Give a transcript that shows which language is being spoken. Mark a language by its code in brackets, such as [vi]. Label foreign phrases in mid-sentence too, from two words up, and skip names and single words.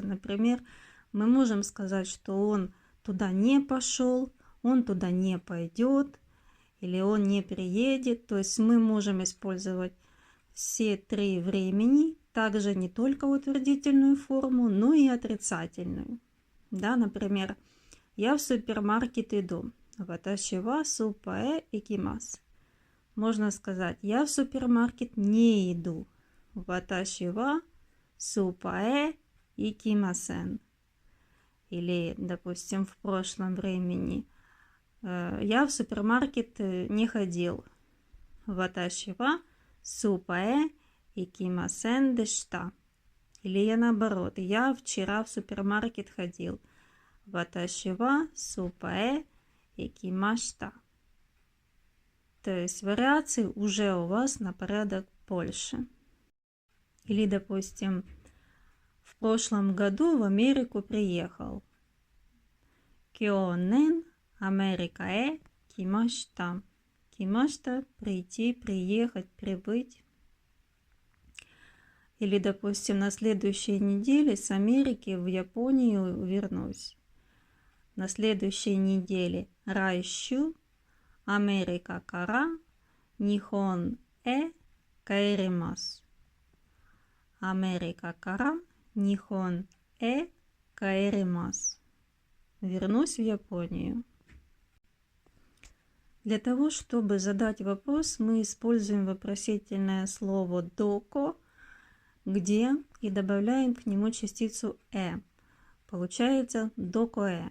[ru] Например, мы можем сказать, что он туда не пошел, он туда не пойдет, или он не приедет. То есть мы можем использовать все три времени, также не только утвердительную форму, но и отрицательную. Да, например, я в супермаркет иду. [ja] 私はスーパーへ行きます. [ru] Можно сказать, я в супермаркет не иду. [ja] 私はスーパーへ行きません. [ru] Или, допустим, в прошлом времени. Я в супермаркет не ходил. [ja] 私はスーパーへ行きませんでした. [ru] Или я наоборот. Я вчера в супермаркет ходил. [ja] 私はスーパーへ行きました. [ru] То есть вариаций уже у вас на порядок больше. Или, допустим, в прошлом году в Америку приехал. [ja] 去年アメリカへ来ました. [ru] кимашта – прийти, приехать, прибыть. Или, допустим, на следующей неделе с Америки в Японию вернусь. На следующей неделе [ja] 来週アメリカから日本帰ります. アメリカから日本帰ります. [ru] Вернусь в Японию. Для того, чтобы задать вопрос, мы используем вопросительное слово доко, где и добавляем к нему частицу Получается докоэ.